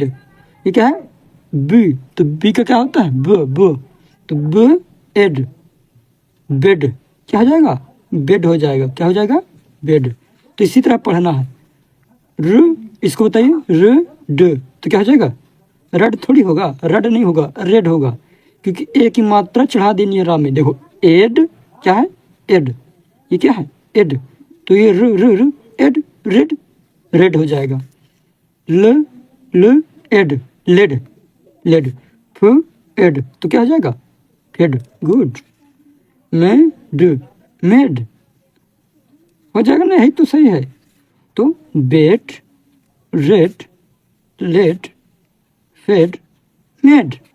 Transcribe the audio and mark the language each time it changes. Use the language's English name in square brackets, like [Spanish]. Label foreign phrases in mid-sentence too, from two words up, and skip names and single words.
[Hindi] ये क्या है, बी, तो बी का क्या होता है, ब, तो ब एड, बेड, क्या हो जाएगा, बेड हो जाएगा, क्या हो जाएगा, बेड। तो इसी तरह पढ़ना है। र, इसको बताइए, र ड, तो क्या हो जाएगा, रेड थोड़ी होगा, रेड नहीं होगा, रेड होगा, क्योंकि ए की मात्रा चढ़ा देनी है रा में। देखो एड, क्या है, एड, ये क्या है, एड। तो ये र र र एड, रेड, रेड हो जाएगा। ल एड, लेड, लेड, फ एड, तो क्या हो जाएगा, फेड, गुड। मेड, मेड हो जाएगा ना, यही तो सही है। तो बेट, रेड, लेड, फेड, मेड।